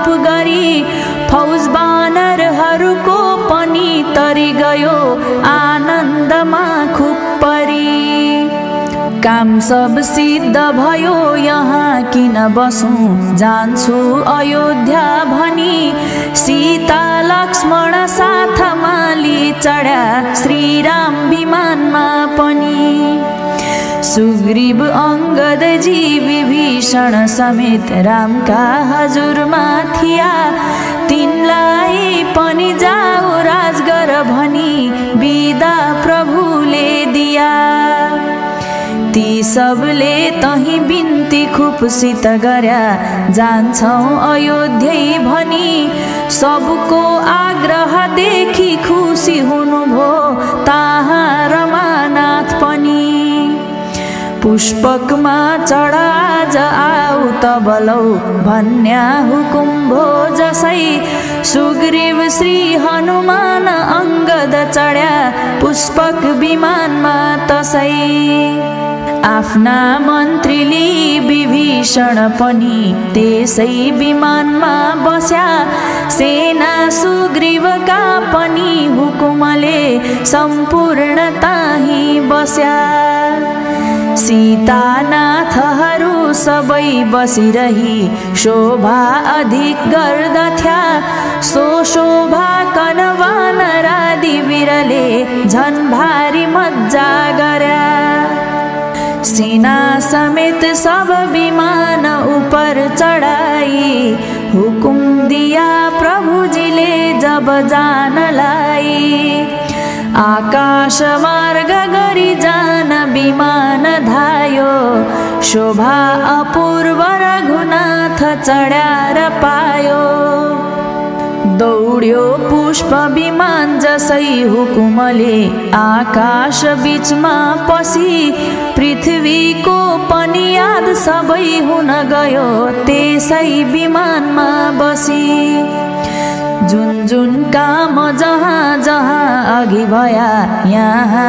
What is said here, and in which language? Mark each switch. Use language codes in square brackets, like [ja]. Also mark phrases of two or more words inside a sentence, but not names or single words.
[ne] गरी फौज बानरहरूको पनि तरी गयो आनन्दमा खुब परी काम सब सिद्ध भयो यहाँ किन बसौँ जान्छु अयोध्या भनी सीता लक्ष्मण साथमा लि चढ्या श्रीराम विमानमा पनि सुग्रीव अंगदजी विभीषण समेत रामका हजुरमा थिया तिनलाई पनि जाऊ राजगर भनी बिदा प्रभुले दिया ती सबले तही बिन्ती खुबसित गर्या जान्छौँ अयोध्यै भनी सबको आग्रह देखि खुसी हुनुभयो ताहा रमानाथ पनि पुष्पकमा चढाज आऊ तबलौ भन्या हुकुम भो जसै सुग्रीव श्री हनुमान अंगद चढ्या पुष्पक विमानमा तसै आफ्ना मन्त्रीले विभीषण पनि त्यसै विमानमा बस्या सेना सुग्रीवका पनि हुकुमले सम्पूर्ण ताही बस्या सीतानाथहरू सबै बसिरही शोभा अधिक गर्दथ्या सो शोभा कनवानरादि वीरले झन् भारी मज्जा गर्या सेना समेत सब विमान ऊपर चढाई हुकुम दिया प्रभुजीले जब जानलाई आकाश मार्ग गरी जान विमान धायो शोभा अपूर्व रघुनाथ चढ्यार पायो दौड्यो पुष्प विमान जसै हुकुमले आकाश बीचमा पसी पृथ्वीको पनि याद सबै हुन गयो त्यसै विमानमा बसी जुन जुन काम जहाँ जहाँ अघि भया यहाँ